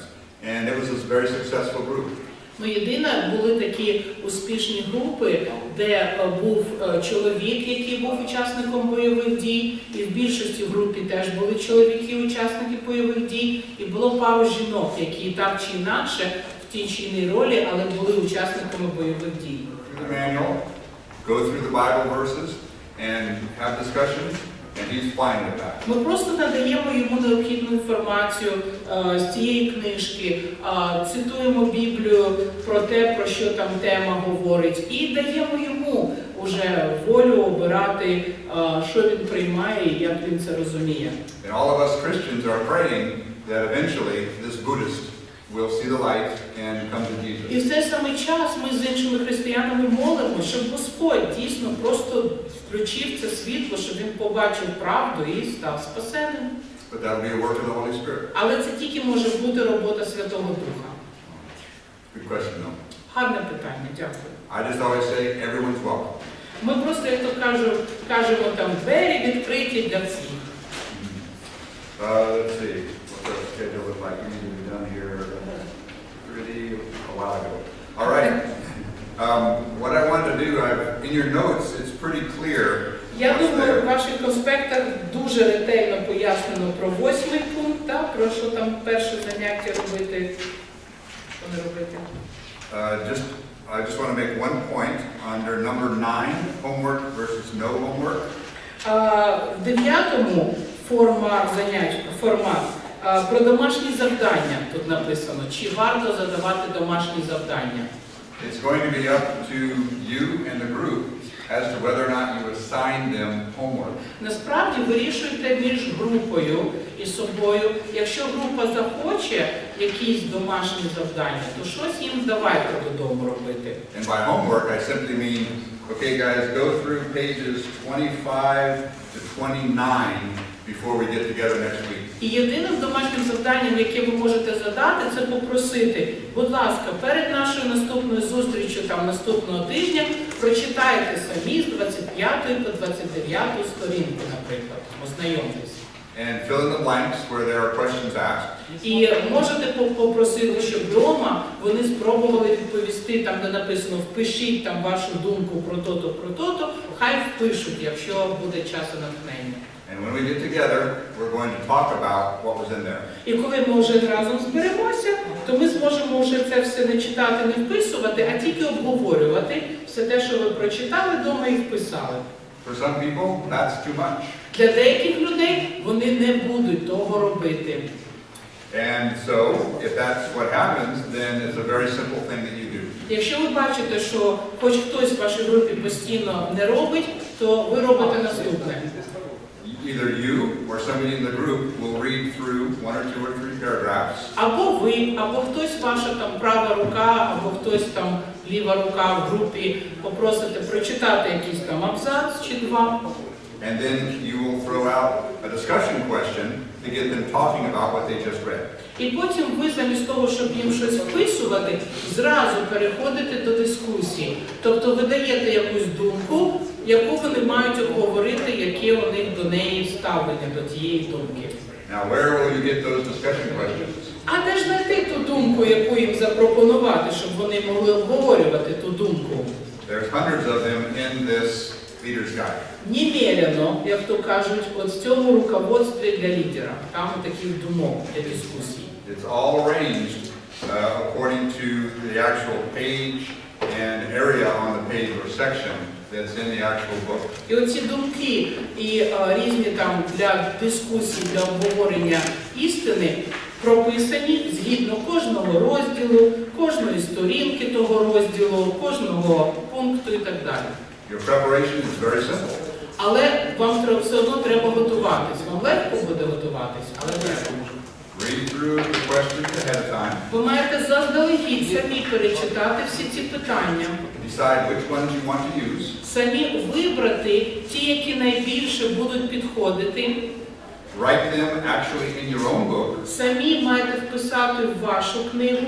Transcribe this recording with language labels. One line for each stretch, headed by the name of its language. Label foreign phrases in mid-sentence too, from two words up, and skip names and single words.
English: And it was a very successful group.
Ukrainian: Єдине, були такі успішні групи, де був чоловік, який був учасником бойових дій, і в більшості групі теж були чоловіки-учасники бойових дій, і було пару жінок, які так чи інакше в тій чи іншій ролі, але були учасниками бойових дій.
English: The manual, go through the Bible verses and have discussions, and he's fine with that.
Ukrainian: Ми просто надаємо йому необхідну інформацію з цієї книжки, цитуємо Біблію про те, про що там тема говорить, і даємо йому уже волю обирати, що він приймає і як він це розуміє.
English: And all of us Christians are praying that eventually this Buddhist will see the light and come to Jesus.
Ukrainian: І в цей самий час ми з іншими християнами молимо, щоб Господь дійсно просто включив це світло, щоб він побачив правду і став спасеним.
English: But that'll be a work of the Holy Spirit.
Ukrainian: Але це тільки може бути робота Святого Духа.
English: Good question, though.
Ukrainian: Гарне питання, дякую.
English: I just always say everyone's welcome.
Ukrainian: Ми просто, як то кажемо, там двері відкриті для всіх.
English: Let's see, what's our schedule look like? We need to be done here pretty a while ago. All right. What I wanted to do, in your notes, it's pretty clear.
Ukrainian: Я
English: what's
Ukrainian: думаю,
English: there.
Ukrainian: в ваших конспектах дуже ретельно пояснено про 8-й пункт, про що там перше заняття робити, що не робити.
English: I just want to make one point under number 9, homework versus no homework.
Ukrainian: В 9-му формат про домашні завдання тут написано. Чи варто задавати домашні завдання?
English: It's going to be up to you and the group as to whether or not you assign them homework.
Ukrainian: Насправді вирішуйте між групою і собою. Якщо група захоче якісь домашні завдання, то щось їм давайте додому робити.
English: And by homework, I simply mean, okay guys, go through pages 25 to 29 before we get together next week.
Ukrainian: І єдиним домашнім завданням, яке ви можете задати, це попросити, будь ласка, перед нашою наступною зустрічю, там наступного тижня, прочитайте самі з 25 по 29 сторінку, наприклад, ознайомтесь.
English: And fill in the blanks where there are questions asked.
Ukrainian: І можете попросити, щоб вдома вони спробували відповісти, там де написано, впишіть там вашу думку про то-то, хай впишуть, якщо буде час і натхнення.
English: And when we get together, we're going to talk about what was in there.
Ukrainian: І коли ми вже разом зберемося, то ми зможемо вже це все не читати, не вписувати, а тільки обговорювати все те, що ви прочитали вдома і вписали.
English: For some people, that's too much.
Ukrainian: Для деяких людей вони не будуть того робити.
English: And so, if that's what happens, then it's a very simple thing that you do.
Ukrainian: Якщо ви бачите, що хоч хтось в вашій групі постійно не робить, то ви робите наступне.
English: Either you or somebody in the group will read through 1 or 2 or 3 paragraphs.
Ukrainian: Або ви, або хтось ваша там права рука, або хтось там ліва рука в групі попросите прочитати якийсь там абзац чи два.
English: And then you will throw out a discussion question to get them talking about what they just read.
Ukrainian: І потім ви замість того, щоб їм щось вписувати, зразу переходите до дискусії. Тобто ви даєте якусь думку, яку вони мають обговорити, яке у них до неї ставлення, до тієї думки.
English: Now, where will you get those discussion questions?
Ukrainian: А де ж знайти ту думку, яку їм запропонувати, щоб вони могли обговорювати ту думку?
English: There's hundreds of them in this leader's guide.
Ukrainian: Немерено, як то кажуть, от в цьому руководстві для лідера. Там таких думок для дискусій.
English: It's all arranged according to the actual page and area on the page or section that's in the actual book.
Ukrainian: І оці думки і різні там для дискусій, для обговорення істини прописані згідно кожного розділу, кожної сторінки того розділу, кожного пункту і так далі.
English: Your preparation is very simple.
Ukrainian: Але вам все одно треба готуватись. Вам легко буде готуватись, але треба.
English: Read through the questions ahead of time.
Ukrainian: Ви маєте заздалегідь самі перечитати всі ці питання.
English: Decide which ones you want to use.
Ukrainian: Самі вибрати ті, які найбільше будуть підходити.
English: Write them actually in your own book,
Ukrainian: Самі маєте вписати в вашу книгу